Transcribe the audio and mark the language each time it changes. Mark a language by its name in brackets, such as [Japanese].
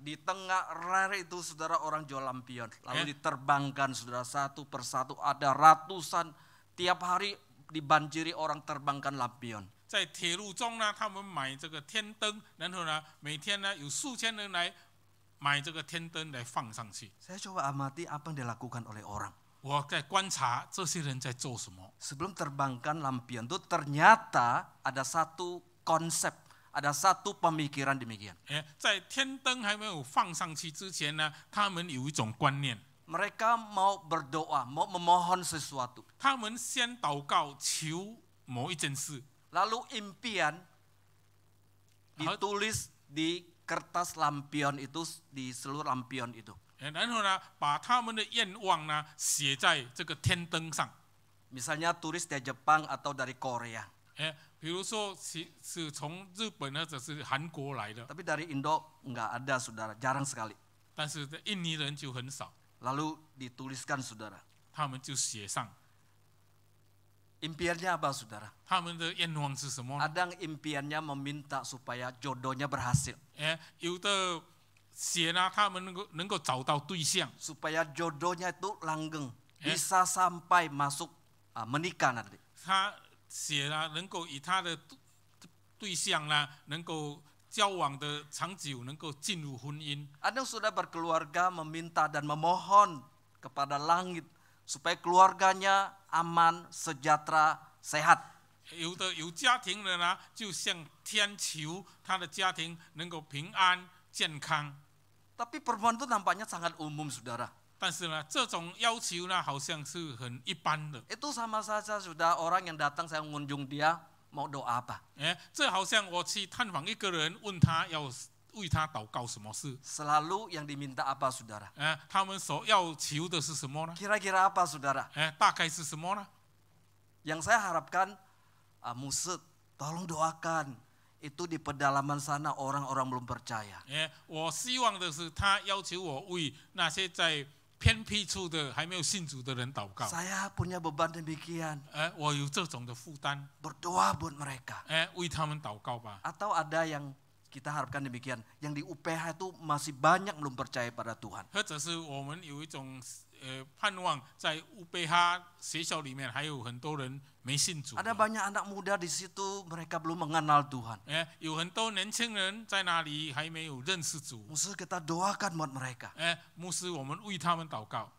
[Indonesian] Di tengah rel itu, saudara, orang jual lampion. Lalu diterbangkan, saudara, satu persatu. Ada ratusan, tiap hari dibanjiri orang terbangkan lampion. [Chinese] 在铁路中呢，他们买这个天灯，然后呢，每天呢有数千人来买这个天灯来放上去。 [Indonesian] Saya coba amati apa yang dilakukan oleh orang. [Chinese] 我在观察这些人在做什么。 [Indonesian] Sebelum terbangkan lampion itu ternyata ada satu konsep, ada satu pemikiran demikian. [Chinese] 在天灯还没有放上去之前呢，他们有一种观念， [Indonesian] Mereka mau berdoa, mau memohon sesuatu. [Chinese] 他们先祷告求某一件事， [Indonesian] Lalu impian ditulis di kertas lampion itu, di seluruh lampion itu. [Chinese] 然后呢，把他们的愿望呢写在这个天灯上。 [Indonesian] Misalnya tulis dari Jepang atau dari Korea. [Chinese] 比如说是从日本或者是韩国来的， [Indonesian] Tapi dari Indo nggak ada, saudara, jarang sekali. [Chinese] 但是印尼人就很少， [Indonesian] Lalu dituliskan, saudara. [Chinese] 他们就写上 [Indonesian] Impiannya apa, saudara? [Chinese] 他们的愿望是什么呢？ [Indonesian] Ada yang impiannya meminta supaya jodohnya berhasil. [Chinese] 有的写呢，他们能够找到对象， [Indonesian] Supaya jodohnya itu langgeng. Bisa sampai masuk menikah nanti. [Chinese] 他写呢能够以他的对象呢能够交往的长久，能够进入婚姻。 [Indonesian] Ada yang sudah berkeluarga meminta dan memohon kepada langit supaya keluarganya aman, sejahtera, sehat. [Chinese] 有的有家庭的呢，就向天求他的家庭能够平安健康。 [Indonesian] Tapi permohonan itu nampaknya sangat umum, saudara. [Chinese] 但是呢，这种要求呢，好像是很一般的。 [Indonesian] Itu sama saja sudah orang yang datang saya mengunjung dia mau doa apa. [Chinese] 这好像我去探访一个人，问他要为他祷告什么事。 [Indonesian] Selalu yang diminta apa, saudara? [Chinese] 他们所要求的是什么呢？ [Indonesian] Kira-kira apa, saudara? [Chinese] 大概是什么呢？ [Indonesian] Yang saya harapkan, Musud, tolong doakan. Itu di pedalaman sana orang-orang belum percaya. [Chinese] 我希望的是，他要求我为那些在偏僻处的还没有信主的人祷告。 [Indonesian] Saya punya beban demikian. [Chinese] 我有这种的负担， [Indonesian] Berdoa buat mereka. [Chinese] 为他们祷告吧。 [Indonesian] Atau ada yang kita harapkan demikian, yang di UPH itu masih banyak belum percaya pada Tuhan. [Chinese] 或者是我们有一种盼望，在UPH 学校里面还有很多人没信主的。 [Indonesian] Ada banyak anak muda di situ, mereka belum mengenal Tuhan. [Chinese] 有很多年轻人在那里还没有认识主。 [Indonesian] Musuh kita doakan buat mereka. [Chinese] 牧师，我们为他们祷告。